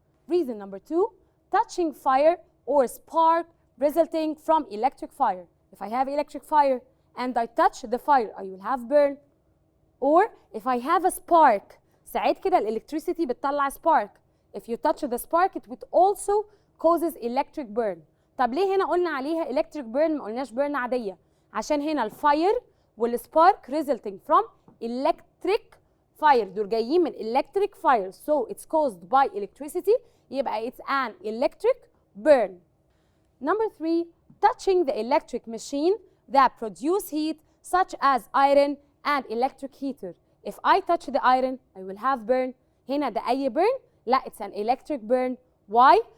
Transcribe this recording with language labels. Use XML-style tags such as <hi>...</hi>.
<en>Reason number 2, touching fire or spark resulting from electric fire. If I have electric fire and I touch the fire, I will have burn. Or if I have a spark،</en> <ar>ساعات كده</ar> <en>electricity بتطلع spark. If you touch the spark, it would also causes electric burn.</en> <ar>طب ليه هنا قلنا عليها electric burn ما قلناش burn عادية؟ عشان هنا الفاير والسبارك</ar> <en>resulting from electric fire،</en> <ar>دول جايين من electric fire.</ar> <en>So it's caused by electricity، يبقى it's an electric burn. Number 3, touching the electric machine that produce heat such as iron and electric heater. If I touch the iron, I will have burn.</en> <ar>هنا ده أي</ar> <en>burn؟ لا، it's an electric burn. Why?</en>